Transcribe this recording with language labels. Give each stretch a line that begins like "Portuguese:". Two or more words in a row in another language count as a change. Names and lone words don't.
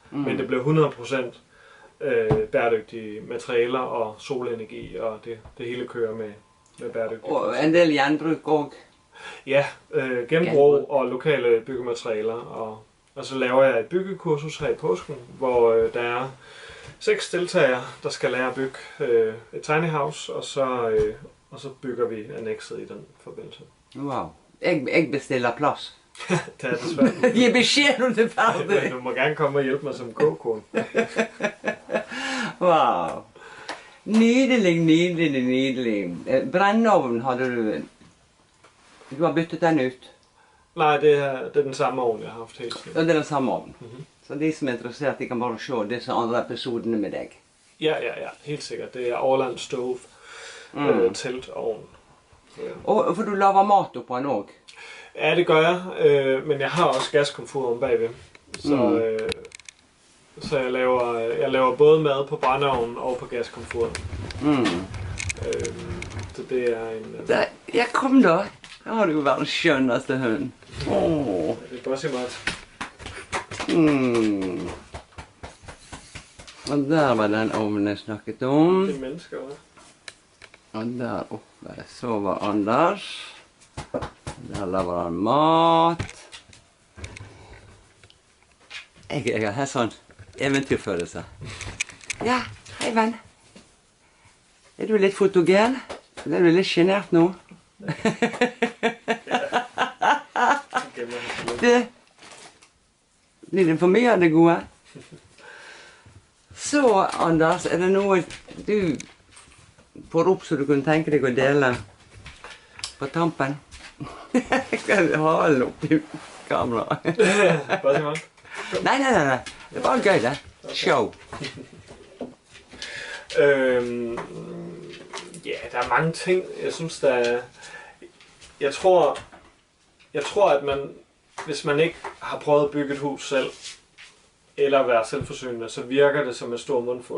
Danish: Men det bliver 100% bæredygtige materialer og solenergi, og det hele kører med bæredygtige. Og en del jernbrug og? Ja, genbrug og lokale byggematerialer. Og så laver jeg et byggekursus her i påsken, hvor der er 6 deltagere, der skal lære at bygge et tiny house, og så bygger vi annexet i den forbindelse. Wow. Jeg bestiller plads. Det er det svært.
Norwegian: Gi beskjed når det er ferdig.
Danish: Du må gerne komme og hjælpe mig som kogekone. Wow.
Norwegian: Nydelig, nydelig, nydelig. Brændeovn hadde du... Du har byttet den ut?
Danish: Nej, det er den samme ovn, jeg har haft helt siden. Ja, det er den samme ovn.
Norwegian: Så de som er interessert, de kan bare se disse andre episoderne med deg.
Danish: Ja, helt sikkert. Det er Orland Stove, teltovn.
Norwegian: Og for du laver mat oppå den også?
Danish: Ja, det gør jeg, men jeg har også gaskomfur om bagved. Så jeg laver både mad på brændeovnen og på gaskomfur. Så det er en...
Norwegian: Ja, kom da. Der har du jo verdens skjønneste hund. Det er Bossimat. Og der var den ovnen jeg snakket om. Det er mennesker, hva'? Og der oppe sover Anders.
Danish: Der laver han mat.
Norwegian: Jeg har sånn eventyrfølelse. Ja, hei venn. Er du litt fotogen? Er du litt genert nå? Blir det for mye av det gode? Så, Anders, er det noe du får opp så du kunne tenke deg å dele på tampen? Jeg skal ha den opp i kameraet. Nei. Det er bare gøy, det.
Danish: Show. Ja, der er mange ting. Jeg synes, der er... Jeg tror, at man, hvis man ikke har prøvet at bygge et hus selv, eller være selvforsynende, så virker det som en stor mundfuld.